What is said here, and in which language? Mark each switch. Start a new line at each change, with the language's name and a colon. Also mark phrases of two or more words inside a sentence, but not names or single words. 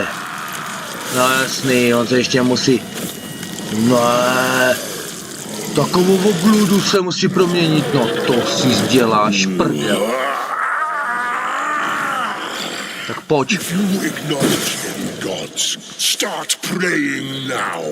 Czech: No jasný, on se ještě musí... Ne. Takovou obludu se musí proměnit, no to si děláš prdel. Tak pojď.
English: If you acknowledge any gods, start praying now.